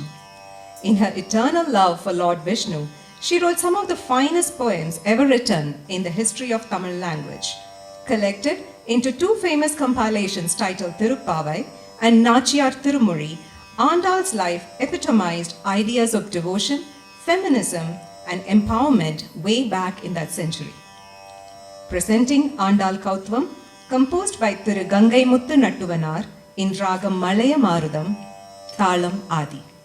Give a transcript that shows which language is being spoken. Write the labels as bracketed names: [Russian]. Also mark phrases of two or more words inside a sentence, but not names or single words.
[English] In her eternal love for Lord Vishnu, she wrote some of the finest poems ever written in the history of Tamil language, collected into two famous compilations titled Tirupavai and Nachiyar Tirumuri. Andal's life epitomized ideas of devotion, feminism, and empowerment way back in that century. Presenting Andal Kautvam, composed by Thiru Gangai Muthu Nattuvanar in Ragam Malaya Marudam, Thalam Adi.